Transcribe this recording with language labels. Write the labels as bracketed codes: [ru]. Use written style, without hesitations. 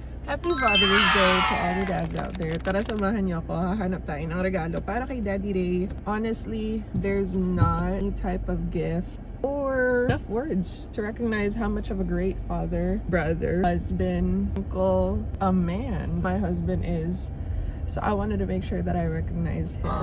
[en] Happy Father's Day to all the dads out there. [tl] Tara, samahan niyo ako. Hahanap tayo ng regalo para kay Daddy Ray. [en] Honestly, there's not any type of gift or enough words to recognize how much of a great father, brother, husband, uncle, a man my husband is. So I wanted to make sure that I recognize him.